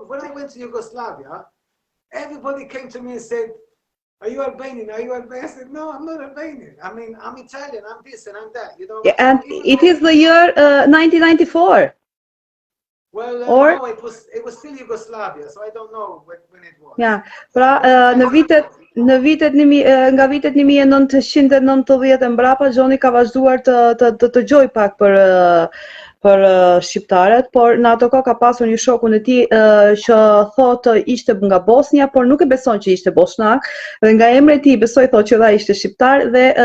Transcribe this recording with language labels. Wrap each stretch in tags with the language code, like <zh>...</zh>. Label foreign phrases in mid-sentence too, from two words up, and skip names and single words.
<en>When I went to Yugoslavia, everybody came to me and said, "Are you Albanian? Are you Albanian?" I said, "No, I'm not Albanian. I mean, I'm Italian. I'm this and I'm that." You know. Yeah, and it is the year 1994. Well, Or no, it was still Yugoslavia, so I don't know when it was.</en> <sq>ja, pra në vitet nga vitet 1990 e mbrapa Johni ka vazhduar të dëgjoj pak për shqiptarët, por në ato kohë ka pasur një shokun e tij që thotë ishte nga Bosnia, por nuk e beson që ishte boshnak, dhe nga emri i tij besoi thotë që dha ishte shqiptar dhe</sq>